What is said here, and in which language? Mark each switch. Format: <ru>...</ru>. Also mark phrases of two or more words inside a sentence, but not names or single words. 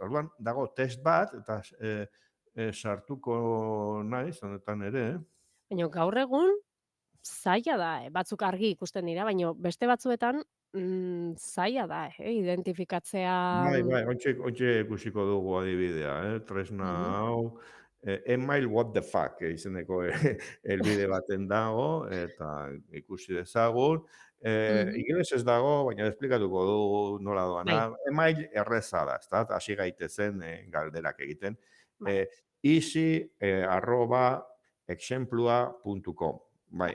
<eu>Orduan dago test bat eta sartuko naiz honetan ere. Baina gaur egun zaila da, batzuk argi ikusten dira, baina beste batzuetan, zaila da, identifikatzea Bai, ontxe ikusiko dugu adibidea, tresna mhm, hau, email what the fuck izeneko helbide baten dago eta ikusi dezagun. mhm, Ingelesez dago, baina esplikatuko dugu nola doana. bai, Email erreza da, ezta? Hasi gaitezen galderak egiten. bai, Easy, @exemplua.com. Bai,</eu>